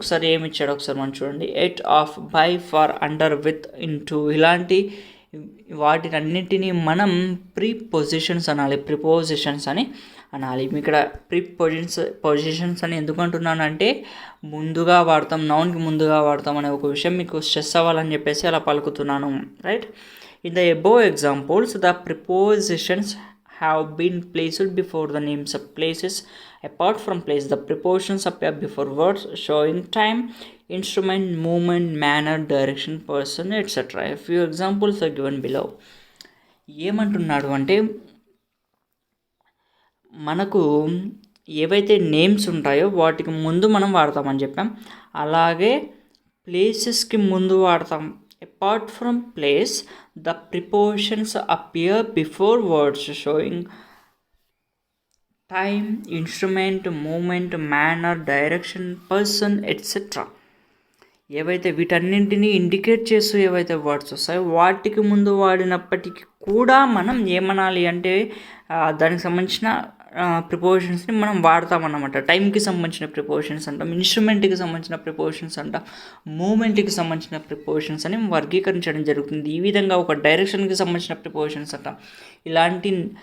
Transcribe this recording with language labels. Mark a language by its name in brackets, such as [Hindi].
[Telugu] ఒకసారి ఏమి ఇచ్చాడు ఒకసారి మనం చూడండి. At, of, by, for, under, with, into ఇలాంటి వాటినన్నింటినీ మనం ప్రీపోజిషన్స్ అనాలి, ప్రిపోజిషన్స్ అని అనాలి. ఇక్కడ పొజిషన్స్ అని ఎందుకు అంటున్నానంటే ముందుగా వాడతాం, నౌన్కి ముందుగా వాడతాం అనే ఒక విషయం మీకు స్ట్రెస్ అవ్వాలని చెప్పేసి అలా పలుకుతున్నాను, right. [English] In the above examples the prepositions have been placed before the names of places. Apart from place, the prepositions appear before words showing time, instrument, movement, manner, direction, person, etc. A few examples are given below. [Telugu] ఏమంటున్నాడు అంటే మనకు ఏవైతే names ఉంటాయో వాటికి ముందు మనం వాడతామని చెప్పాం, అలాగే ప్లేసెస్కి ముందు వాడతాం. [English] Apart from place, the prepositions appear before words showing time, instrument, movement, manner, direction, person, etc. [Telugu] ఏవైతే వీటన్నింటినీ ఇండికేట్ చేస్తూ ఏవైతే వర్డ్స్ వస్తాయో వాటికి ముందు వాడినప్పటికీ కూడా మనం ఏమనాలి అంటే దానికి సంబంధించిన ప్రిపోజిషన్స్ని మనం వాడతామన్నమాట. టైంకి సంబంధించిన ప్రిపోజిషన్స్ అంటాం, ఇన్స్ట్రుమెంట్కి సంబంధించిన ప్రిపోజిషన్స్ అంటాం, మూమెంట్కి సంబంధించిన ప్రిపోజిషన్స్ అని వర్గీకరించడం జరుగుతుంది. ఈ విధంగా ఒక డైరెక్షన్కి సంబంధించిన ప్రిపోజిషన్స్ అంటాం. ఇలాంటి